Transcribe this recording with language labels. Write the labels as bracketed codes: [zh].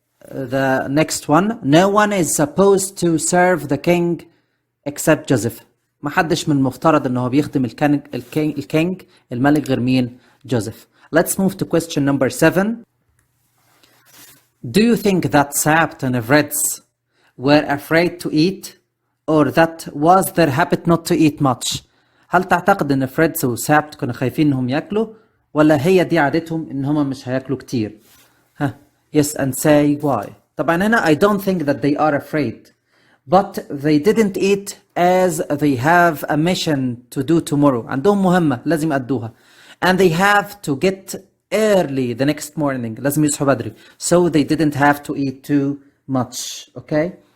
[en] The next one, no one is supposed to serve the king except Joseph. [ar] ما حدش من المفترض انه هو بيخدم الكينج الملك غير مين؟ جوزيف. [en] Let's move to question number 7. Do you think that Sapt and Fred's were afraid to eat or that was their habit not to eat much? [ar] هل تعتقد ان فريدز وسابت كانوا خايفين انهم ياكلوا ولا هي دي عادتهم ان هم مش هياكلوا كتير؟ ها [en] yes and say why. [ar] طبعا هنا [en] I don't think that they are afraid but they didn't eat as they have a mission to do tomorrow. [ar] عندهم مهمة لازم يأدوها [en] and they have to get early the next morning. [ar] لازم يصحوا بدري [en] so they didn't have to eat too much. Okay.